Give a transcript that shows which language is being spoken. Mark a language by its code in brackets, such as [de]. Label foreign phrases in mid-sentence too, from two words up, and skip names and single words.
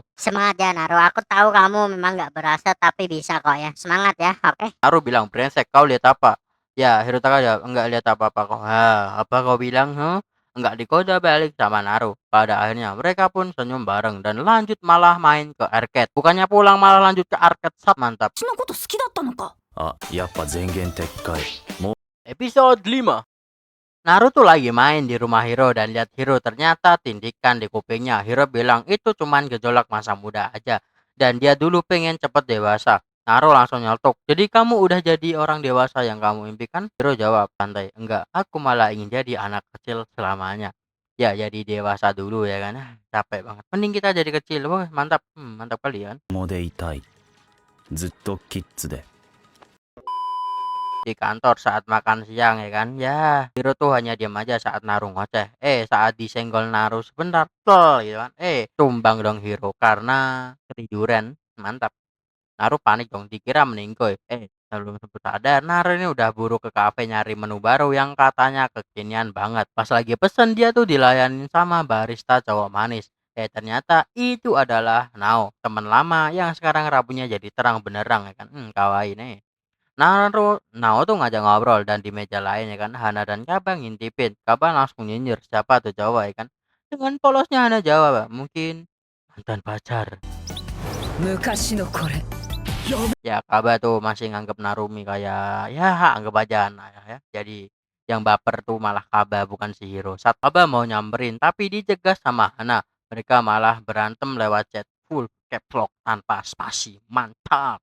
[id] Semangat ya Naru, aku tahu kamu memang nggak berasa tapi bisa kok ya. Semangat ya, oke. Naru bilang, brengsek, kau lihat apa? Ya, Hirotaka jawab, enggak lihat apa-apa kok. Apa kau bilang? Enggak, dikoda balik sama Naru. Pada akhirnya mereka pun senyum bareng dan lanjut malah main ke arcade. Bukannya pulang malah lanjut ke arcade. Mantap. [ja] 私のこと好きだったのかあ、やっぱ前言撤回もう [id] Episode 5. Naruto lagi main di rumah Hiro dan lihat Hiro ternyata tindikan di kupingnya. Hiro bilang itu cuman gejolak masa muda aja dan dia dulu pengen cepet dewasa. Naruto langsung nyeletuk, jadi kamu udah jadi orang dewasa yang kamu impikan? Hiro jawab santai, enggak, aku malah ingin jadi anak kecil selamanya. Ya jadi dewasa dulu ya kan. Capek banget, mending kita jadi kecil. Wah mantap, mantap kali kan. [ja] もでいたいずっとキッズで [id] di kantor saat makan siang ya kan. Ya, Hiro tuh hanya diam aja saat Naru ngoceh. Saat disenggol Naru sebentar, gitu kan. Tumbang dong Hiro karena ketiduran. Mantap. Naru panik dong, dikira meninggoy. Sebelum sempat sadar, Naru ini udah buru ke kafe nyari menu baru yang katanya kekinian banget. Pas lagi pesen, dia tuh dilayanin sama barista cowok manis. Ternyata itu adalah Nao, teman lama yang sekarang rambutnya jadi terang benerang ya kan. Kawaii nih. Nao tuh ngajak ngobrol dan di meja lain ya kan, Hana dan Kaba ngintipin. Kaba langsung nyinyir siapa tuh cowok ya kan. Dengan polosnya Hana jawab, mungkin mantan pacar. [ja] 昔のこれ [id] Ya, Kaba tuh masih nganggep Narumi kayak, ya anggap aja anak ya. Jadi yang baper tuh malah Kaba bukan si Hiro. Saat Kaba mau nyamperin tapi dicegat sama Hana. Mereka malah berantem lewat chat [en] full caps lock [id] tanpa spasi. Mantap.